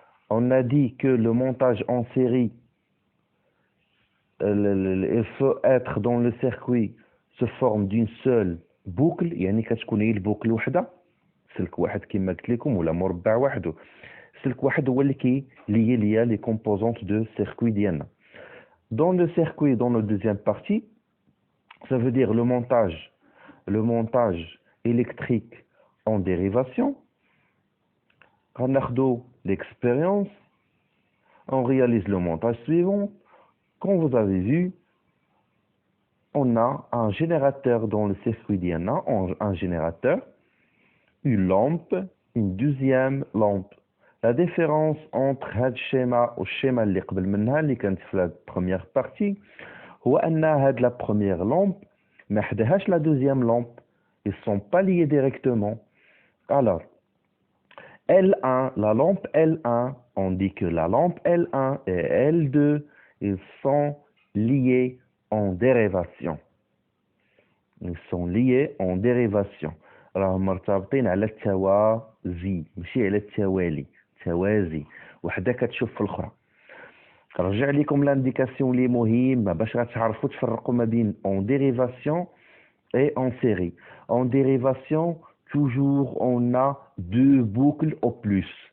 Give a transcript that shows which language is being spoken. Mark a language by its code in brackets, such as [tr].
[fr] On a dit que le montage en série, il faut être dans le circuit, se forme d'une seule boucle, [ar] يعني كتكون هي البوكل وحده، سلك واحد كما قلت لكم ولا مربع وحده. سلك واحد هو اللي ليا [fr] les composantes de circuit [ar] ديالنا. [fr] Dans le circuit, dans la deuxième partie, ça veut dire le montage électrique en dérivation. [ar] غناخدو [fr] l'expérience, on réalise le montage suivant. Comme vous avez vu, on a un générateur dans le circuit d'IANA, un générateur, une lampe, une deuxième lampe. La différence entre [ar] هذا الشيما والشيما اللي قبل منها اللي كانت في [fr] la première partie [ar] هو أن هاد [fr] la première lampe [ar] ما حداهاش [fr] la deuxième lampe. Ils sont pas liés directement. Alors, L1, la lampe L1, on dit que la lampe L1 et L2, ils sont liés en dérivation. Ils sont liés en dérivation. [ar] راهم مرتبطين على التوازي ماشي على التوالي. توازي وحده كتشوف في الاخرى. كنرجع لكم لانديكاسيون اللي مهمه باش غتعرفوا تفرقوا ما بين [fr] en dérivation et en série. En dérivation, toujours on a deux boucles au plus.